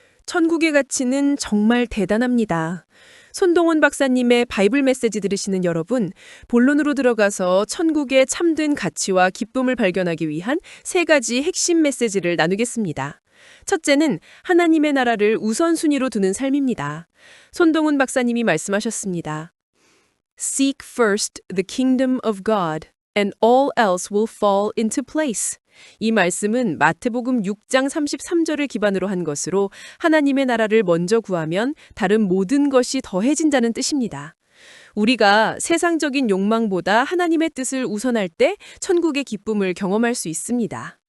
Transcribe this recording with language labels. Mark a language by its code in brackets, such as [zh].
[ko] 천국의 가치는 정말 대단합니다. 손동원 박사님의 바이블 메시지 들으시는 여러분, 본론으로 들어가서 천국의 참된 가치와 기쁨을 발견하기 위한 세 가지 핵심 메시지를 나누겠습니다. 첫째는 하나님의 나라를 우선순위로 두는 삶입니다. 손동훈 박사님이 말씀하셨습니다. [en] Seek first the kingdom of God, and all else will fall into place. [ko] 이 말씀은 마태복음 6장 33절을 기반으로 한 것으로 하나님의 나라를 먼저 구하면 다른 모든 것이 더해진다는 뜻입니다. 우리가 세상적인 욕망보다 하나님의 뜻을 우선할 때 천국의 기쁨을 경험할 수 있습니다.